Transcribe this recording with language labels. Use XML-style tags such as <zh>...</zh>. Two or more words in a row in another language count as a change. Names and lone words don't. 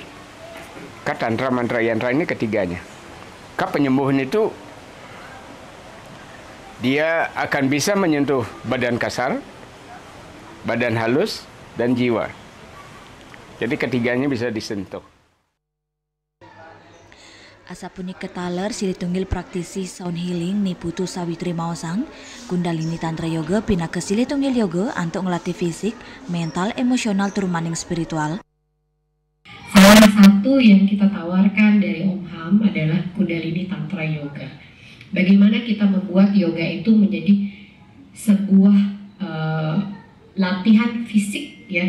<id>Tantra, mantra, yantra ini ketiganya. Penyembuhan itu dia akan bisa menyentuh badan kasar, badan halus, dan jiwa. Jadi ketiganya bisa disentuh.</id> <ban>Asapunika taler silitunggil praktisi</ban> <en>sound healing</en> <ban>ni Putu Sawitri Maosang, Kundalini Tantra Yoga pinaka silitunggil yoga antuk ngelatih fisik, mental, emosional turun maning spiritual.</ban> <id>Salah satu yang kita tawarkan dari Om Ham adalah Kundalini Tantra Yoga. Bagaimana kita membuat yoga itu menjadi sebuah latihan fisik ya.</id>